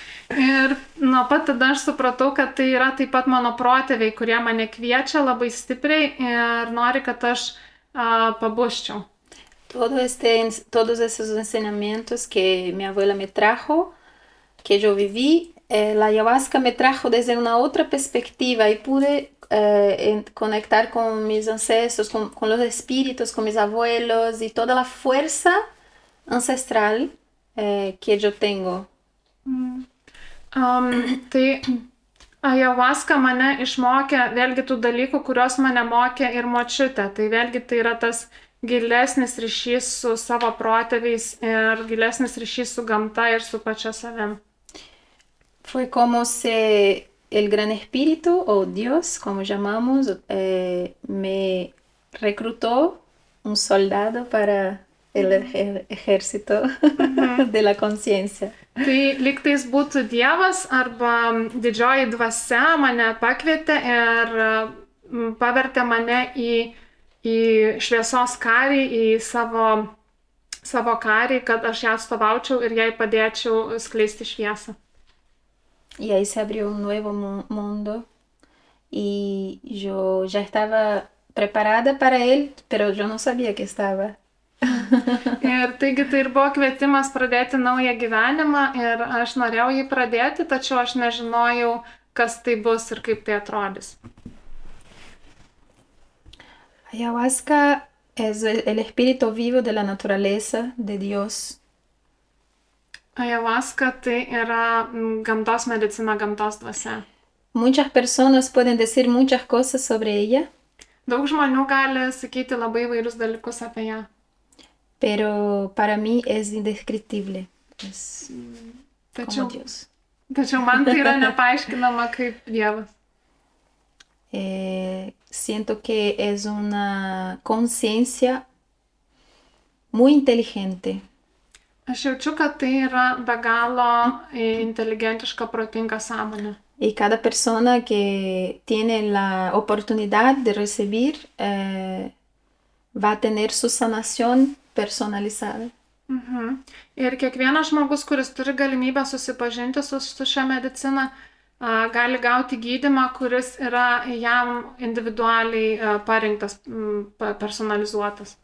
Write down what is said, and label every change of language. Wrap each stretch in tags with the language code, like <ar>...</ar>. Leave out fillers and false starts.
<lt>Ir nuo pat tada aš supratau, kad tai yra taip pat mano protėviai, kurie mane kviečia labai stipriai ir nori, kad aš pabusčiau.</lt> <es>Todos esos enseñamientos que mi abuela me trajo, que yo viví, la ayahuasca me trajo desde una otra perspectiva y pude conectar con mis ancestros, con los espíritus, con mis abuelos y toda la fuerza ancestral que yo tengo.</es> <lt>Tai ayahuasca mane išmokė vėlgi tų dalykų, kurios mane mokė ir močiutė. Tai vėlgi tai yra tas gilesnis ryšys su savo protėviais ir gilesnis ryšys su gamta ir su pačia savim.</lt> <es>Fue como si el gran espíritu o Dios, como llamamos, me reclutó un soldado para el ejército de la conciencia.</es> <lt>Tai lygtais būtų Dievas arba didžioji dvasia mane pakvietė ir pavertė mane į šviesos karį, į savo karį, kad aš ją atstovaučiau ir jai padėčiau skleisti šviesą.</lt> <es>Y ahí se abrió un nuevo mundo y yo ya estaba preparada para él, pero yo no sabía que estaba.</es> <lt>Ir taigi tai ir buvo kvietimas pradėti naują gyvenimą ir aš norėjau jį pradėti, tačiau aš nežinojau, kas tai bus ir kaip tai atrodys.</lt> <es>Ayahuasca es el espíritu vivo de la naturaleza, de Dios.</es> <lt>Ayahuasca tai yra gamtos medicina, gamtos dvasia.</lt> <es>Muchas personas pueden decir muchas cosas sobre ella.</es> <lt>Daug žmonių gali sakyti labai įvairius dalykus apie ją.</lt> <es>Pero para mí es indescriptible. Es como Dios.</es> <lt>Tačiau man tai yra nepaaiškinama kaip Dievas.</lt> <es>Siento que es una conciencia muy inteligente.</es> <lt>Aš jaučiu, kad tai yra be galo inteligentiška, protinga sąmonė.</lt> <es>Y cada persona que tiene la oportunidad de recibir va a tener su sanación personalizada.</es> <lt>Ir kiekvienas žmogus, kuris turi galimybę susipažinti su šia medicina, gali gauti gydymą, kuris yra jam individualiai parinktas, personalizuotas.</lt>